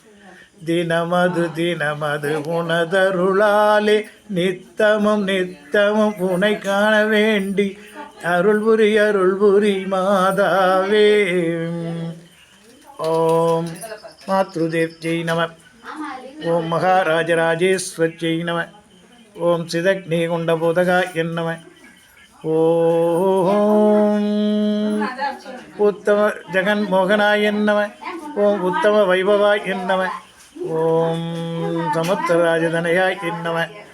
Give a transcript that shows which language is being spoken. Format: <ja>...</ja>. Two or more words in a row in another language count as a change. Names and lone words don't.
<ta>தினமது உனதருளாலே நித்தமும் உனை காண வேண்டி அருள்புரி மாதாவே.</ta> <sa>ஓம் मातृदेव्यै नमः। ओं महाराजराजेश्वर्यै नमः। ओं सिद्धग्निकुण्डबोधकाय नमः। ओं उत्तम जगन्मोहनाय नमः। ओं उत्तमवैभवाय नमः। ओं समुद्रराजतनयाय नमः।</sa>